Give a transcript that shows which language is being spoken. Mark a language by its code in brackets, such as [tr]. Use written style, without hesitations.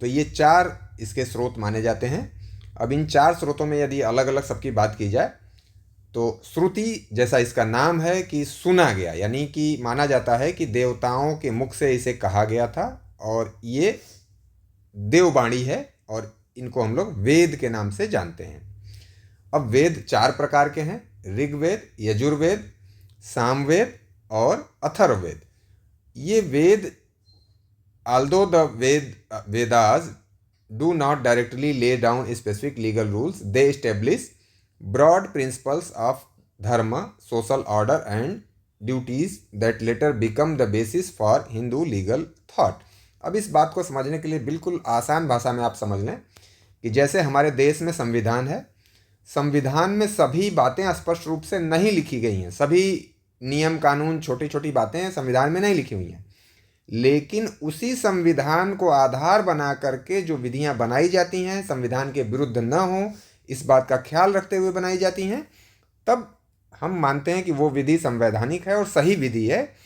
[hi] तो ये चार इसके स्रोत माने जाते हैं। अब इन चार स्रोतों में यदि अलग अलग सबकी बात की जाए तो श्रुति, जैसा इसका नाम है कि सुना गया, यानी कि माना जाता है कि देवताओं के मुख से इसे कहा गया था, और ये देववाणी है, और इनको हम लोग वेद के नाम से जानते हैं। अब वेद चार प्रकार के हैं, ऋग्वेद, यजुर्वेद, सामवेद और अथर्ववेद। ये वेद, [en] although the Vedas do not directly lay down specific legal rules, they establish broad principles of dharma, social order and duties that later become the basis for Hindu legal thought। [hi] अब इस बात को समझने के लिए बिल्कुल आसान भाषा में आप समझ लें कि जैसे हमारे देश में संविधान है, संविधान में सभी बातें स्पष्ट रूप से नहीं लिखी गई हैं, सभी नियम कानून, छोटी छोटी बातें संविधान में नहीं लिखी हुई हैं, लेकिन उसी संविधान को आधार बना करके जो विधियां बनाई जाती हैं संविधान के विरुद्ध न हो इस बात का ख्याल रखते हुए बनाई जाती हैं, तब हम मानते हैं कि वो विधि संवैधानिक है और सही विधि है।